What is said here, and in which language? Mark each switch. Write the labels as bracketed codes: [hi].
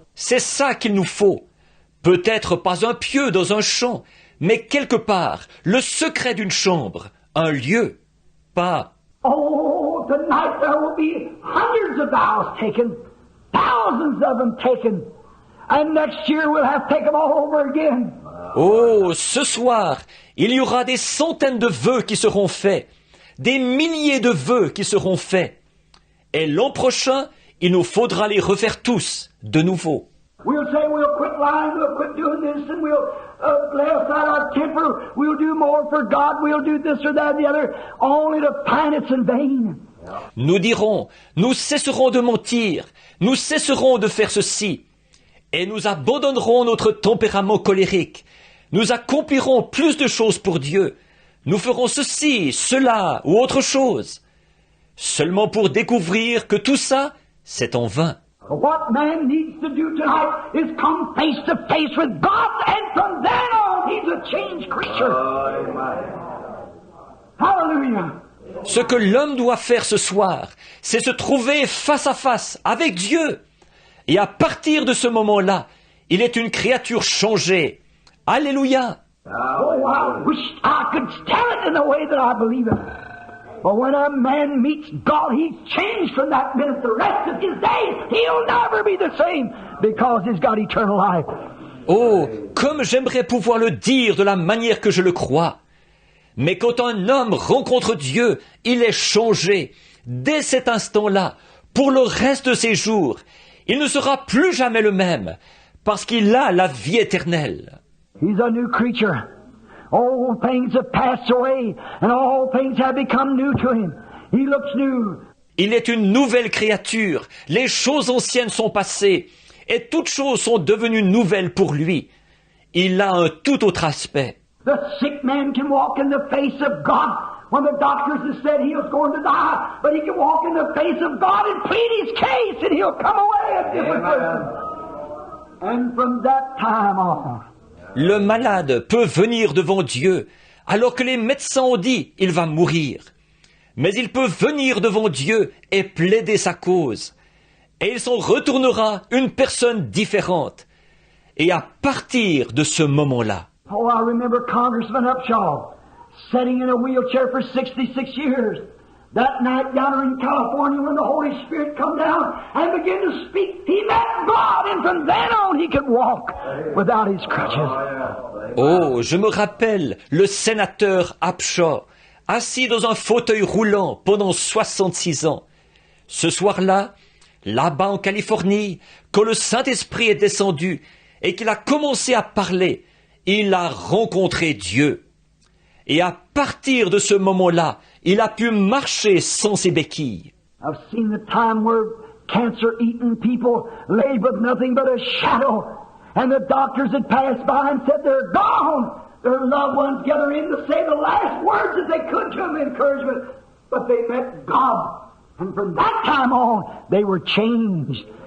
[fr] C'est ça qu'il nous faut. Peut-être pas un pieu dans un champ, mais quelque part, le secret d'une chambre, un lieu, pas... [en] Oh, tonight there will be hundreds of vows taken, thousands of them taken, and next year we'll have to take them all over again. [fr] Oh, ce soir, il y aura des centaines de vœux qui seront faits, des milliers de vœux qui seront faits. Et l'an prochain, il nous faudra les refaire tous de nouveau. [en] We'll say we'll quit lying, we'll quit doing this, and we'll lay aside our temper, we'll do more for God, we'll do this or that or the other, only to find it's in vain. [fr] Nous dirons, nous cesserons de mentir, nous cesserons de faire ceci, et nous abandonnerons notre tempérament colérique. Nous accomplirons plus de choses pour Dieu. Nous ferons ceci, cela ou autre chose. Seulement pour découvrir que tout ça, c'est en vain. [en] What man needs to do tonight is come face to face with God, and from then on, he's a changed creature. Hallelujah. [fr] Ce que l'homme doit faire ce soir, c'est se trouver face à face avec Dieu. Et à partir de ce moment-là, il est une créature changée. Alléluia. [en] Oh, I wish I could tell it in the way that I believe it. But when a man meets God, he's changed from that minute. The rest of his days, he'll never be the same because he's got eternal life. [fr] Oh, comme j'aimerais pouvoir le dire de la manière que je le crois. Mais quand un homme rencontre Dieu, il est changé. Dès cet instant-là, pour le reste de ses jours, il ne sera plus jamais le même, parce qu'il a la vie éternelle. [en] He's a new creature. All things have passed away, and all things have become new to him. He looks new. [fr] Il est une nouvelle créature. Les choses anciennes sont passées, et toutes choses sont devenues nouvelles pour lui. Il a un tout autre aspect. [en] The sick man can walk in the face of God when the doctors have said he was going to die, but he can walk in the face of God and plead his case, and he'll come away a different person. And from that time on, [fr] le malade peut venir devant Dieu, alors que les médecins ont dit « il va mourir ». Mais il peut venir devant Dieu et plaider sa cause. Et il s'en retournera une personne différente. Et à partir de ce moment-là, [en] oh, I remember Congressman Upshaw sitting in a wheelchair for 66 years. That night down there in California when the Holy Spirit come down and began to speak, he met God, and from then on he could walk without his crutches. [fr] oh, je me rappelle le sénateur Upshaw, assis dans un fauteuil roulant pendant 66 ans. Ce soir-là, là-bas en Californie, quand le Saint-Esprit est descendu et qu'il a commencé à parler, il a rencontré Dieu. Et à partir de ce moment-là, il a pu marcher sans ses béquilles. [en] I've seen the time where cancer-eaten people lay with nothing but a shadow, and the doctors had passed by and said they're gone. Their loved ones gathered in to say the last words that they could to them encouragement, but they met God. And from that time on, they were changed.